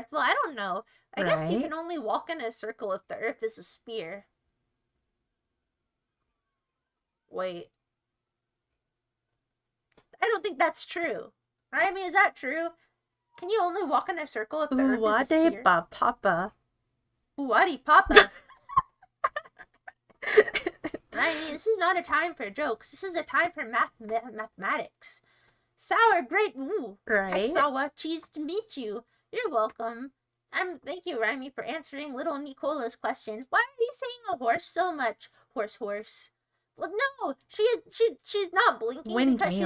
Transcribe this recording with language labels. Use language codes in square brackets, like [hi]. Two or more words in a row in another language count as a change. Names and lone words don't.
[en] Well, I don't know. I guess you Right. can only walk in a circle if the earth is a sphere. Wait. I don't think that's true. Raimi, is that true? Can you only walk in a circle if the earth is a Uwade sphere? papa. Uwadi papa. Raimi, this is not a time for jokes. This is a time for mathematics. Sour grape. Ooh. Right? Sawa, cheese to meet you. You're welcome. Thank you, Raimi, for answering little Nicola's question. Why are you saying a horse so much? Horse. Well, no, she's not blinking because she's